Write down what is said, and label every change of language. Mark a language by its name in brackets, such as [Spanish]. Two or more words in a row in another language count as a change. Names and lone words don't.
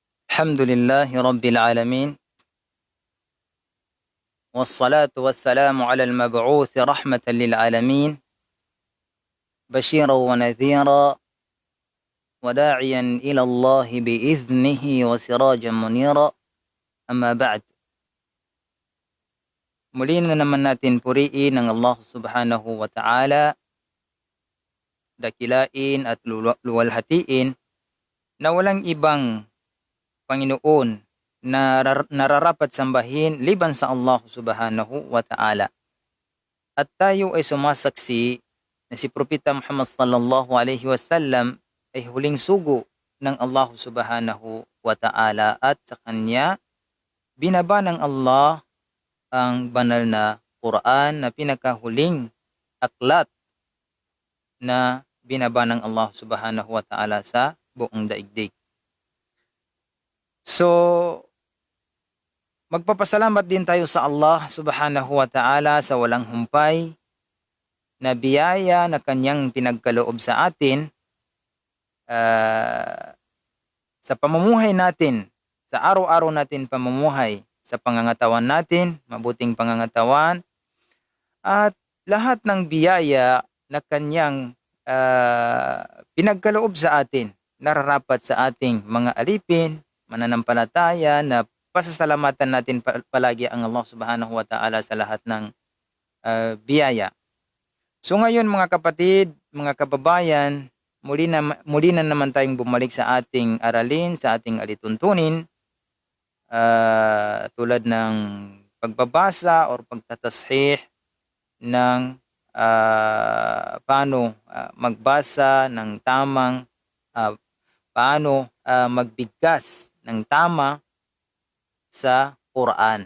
[Arabic] الحمد لله رب العالمين، والصلاة والسلام على المبعوث رحمة للعالمين، بشيرا ونذيرا وداعيا إلى الله بإذنه وسراجا منيرا. أما بعد, [Filipino] muli na naman natin puriin ng Allah [Arabic] سبحانه وتعالى, [Filipino] dakilain at luwalhatiin na walang ibang Panginoon na nararapat sambahin liban sa Allah [Arabic] سبحانه وتعالى. [Filipino] At tayo ay sumasaksi na si Propeta Muhammad [Arabic] صلى الله عليه وسلم [Filipino] ay huling sugo ng Allah [Arabic] سبحانه وتعالى, [Filipino] at sa kanya binaba ng Allah ang banal na Quran na pinakahuling aklat na binaba ng Allah [Arabic] سبحانه وتعالى [Filipino] sa buong daigdig. So, magpapasalamat din tayo sa Allah [Arabic] سبحانه وتعالى [Filipino] sa walang humpay na biyaya na kanyang pinagkaloob sa atin sa pamumuhay natin, sa araw-araw natin pamumuhay, sa pangangatawan natin, mabuting pangangatawan, at lahat ng biyaya na kanyang pinagkaloob sa atin, nararapat sa ating mga alipin, mananampalataya, na pasasalamatan natin palagi ang Allah [Arabic] سبحانه وتعالى [Filipino] sa lahat ng biyaya. So ngayon mga kapatid, mga kababayan, muli na naman tayong bumalik sa ating aralin, sa ating alituntunin, tulad ng pagbabasa or pagtatashih ng paano magbasa ng tamang, paano magbigkas ng tama sa Quran.